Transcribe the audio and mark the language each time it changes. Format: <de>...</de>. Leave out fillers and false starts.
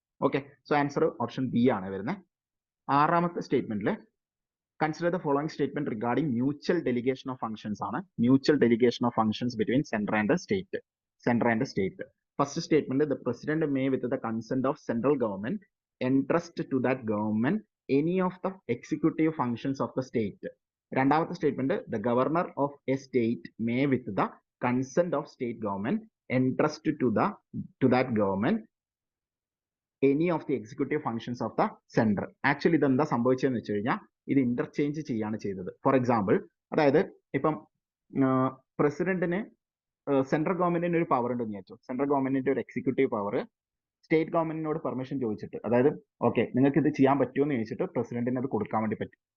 <en>okay, so answer option B</en> <ml>ആണ് വരുന്നത്. ആറാമത്തെ സ്റ്റേറ്റ്മെന്റിൽ</ml> <en>Consider the following statement regarding mutual delegation of functions ആണ്. Mutual delegation of functions between central and state. First statement the president may with the consent of central government entrust to that government any of the executive functions of the state.</en> <ml>രണ്ടാമത്തെ statement</ml> <en>the governor of a state may with the consent of state government entrust to that government any of the executive functions of the center.</en> <ml>Actually ഇത് എന്താ സംഭവിച്ചതെന്ന് വെച്ച് കഴിഞ്ഞാൽ ഇത് interchange ചെയ്യാണ് ചെയ്തത്. For example, അതായത് ഇപ്പം പ്രസിഡന്റിന് സെൻട്രൽ ഗവൺമെന്റിന് ഒരു പവർ ഉണ്ടെന്ന് വിചാരിച്ചു. സെൻട്രൽ ഗവൺമെന്റിന്റെ ഒരു എക്സിക്യൂട്ടീവ് പവർ സ്റ്റേറ്റ് ഗവൺമെന്റിനോട് പെർമിഷൻ ചോദിച്ചിട്ട്, അതായത് ഓക്കെ നിങ്ങൾക്ക് ഇത് ചെയ്യാൻ പറ്റുമോ എന്ന് ചോദിച്ചിട്ട് പ്രസിഡന്റിന് അത് കൊടുക്കാൻ വേണ്ടി പറ്റും.</ml>